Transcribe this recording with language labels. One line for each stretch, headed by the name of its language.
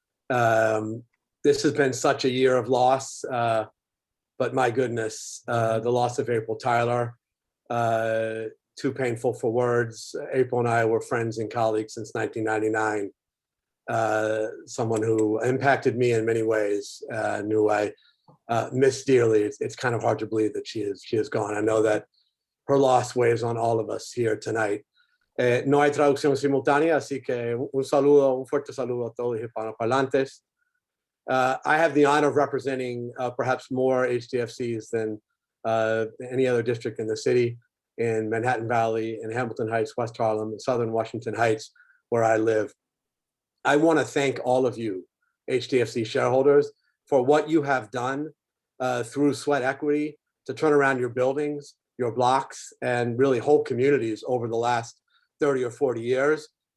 English: This has been such a year of loss, but my goodness, the loss of April Tyler, too painful for words. April and I were friends and colleagues since 1999. Someone who impacted me in many ways, and who I miss dearly. It's kind of hard to believe that she is gone. I know that her loss weighs on all of us here tonight.
Spanish: No hay traducción simultánea, así que un fuerte saludo a todos los hispanoparlantes.
English: I have the honor of representing perhaps more HDFCs than any other district in the city, in Manhattan Valley, in Hamilton Heights, West Harlem, and Southern Washington Heights, where I live. I want to thank all of you, HDFC shareholders, for what you have done through sweat equity to turn around your buildings, your blocks, and really whole communities over the last 30 or 40 years.